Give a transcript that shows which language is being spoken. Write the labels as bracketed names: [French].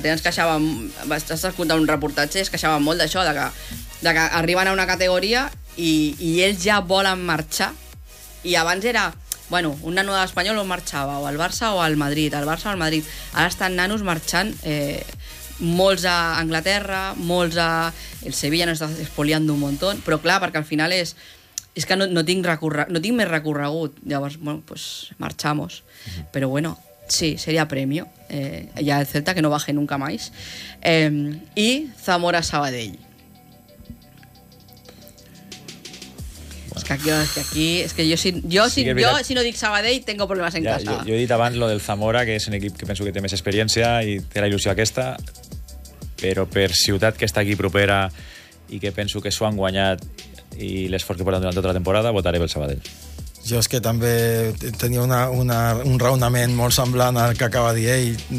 [Catalan] La teva es queixava, estàs escoltant un reportatge, es queixava molt d'això, de que arriben a una categoria i ells ja volen marxar, i abans era, bueno, un nano de l'Espanyol on marxava, o al Barça o al Madrid, al Barça o al Madrid. Ara estan nanos marxant, molts a Anglaterra, molts a... El Sevilla no està espoliant un muntó, però clar, perquè al final és que no tinc més recorregut. Llavors, bueno, pues marchamos. Però bueno, sí, seria premio. [Spanish] Ja el Celta que no baje nunca más. I Zamora Sabadell. Es que aquí, es que yo si no dic Sabadell, tengo problemas en casa. [Catalan] Yo he dit abans lo del Zamora, que és un equip que penso que té més experiència i té la il·lusió aquesta, però per ciutat que està aquí propera i que penso que s'ho han guanyat i l'esforç que porten durant tota la temporada, votaré pel Sabadell. Jo és que també tenia un raonament molt semblant al que acaba de dir ell.